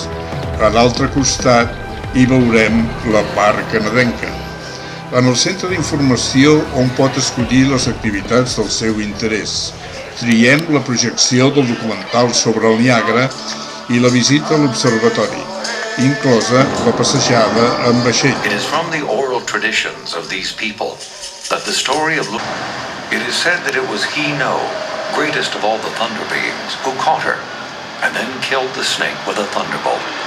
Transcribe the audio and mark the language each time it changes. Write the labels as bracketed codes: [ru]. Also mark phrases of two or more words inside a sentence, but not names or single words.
[ca] A l'altre costat hi veurem la part canadenca. En el centre d'informació on pot escollir les activitats del seu interès. Triem la projecció del documental sobre el Niagara i la visita a l'observatori, inclosa la passejada en vaixell. [en] It is from the oral traditions of these people that the story of it is said that it was He-No, greatest of all the thunder beings, who caught her and then killed the snake with a thunderbolt.